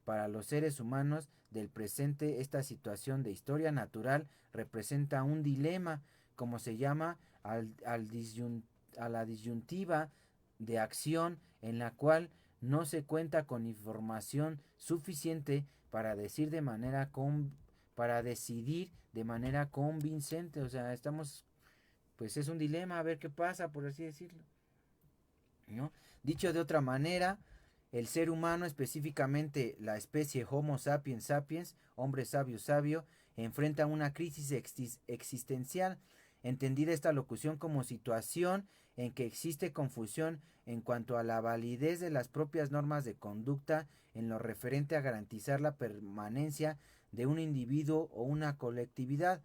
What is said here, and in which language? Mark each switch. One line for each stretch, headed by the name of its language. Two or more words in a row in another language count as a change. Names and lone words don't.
Spanish: Para los seres humanos del presente, esta situación de historia natural representa un dilema, como se llama, a la disyuntiva de acción en la cual no se cuenta con información suficiente para para decidir de manera convincente. O sea, pues es un dilema, a ver qué pasa, por así decirlo, ¿no? Dicho de otra manera, el ser humano, específicamente la especie Homo sapiens sapiens, hombre sabio sabio, enfrenta una crisis existencial, entendida esta locución como situación en que existe confusión en cuanto a la validez de las propias normas de conducta en lo referente a garantizar la permanencia de un individuo o una colectividad.